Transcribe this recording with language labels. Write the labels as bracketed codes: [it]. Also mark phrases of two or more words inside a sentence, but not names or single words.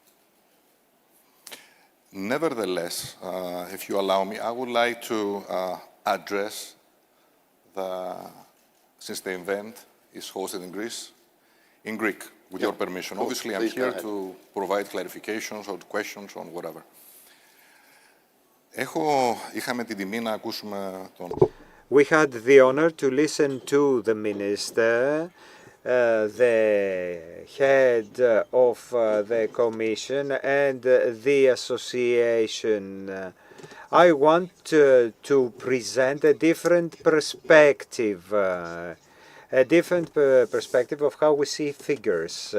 [en] Nevertheless, if you allow me, I would like to address since the event is hosted in Greece, in Greek, with your permission. Cool. Obviously, I'm here to provide clarifications or questions on whatever. [el] Είχαμε την τιμή να ακούσουμε τον... [en] We had the honor to listen to the minister, the head of the commission and the association. I want to present a different perspective, of how we see figures.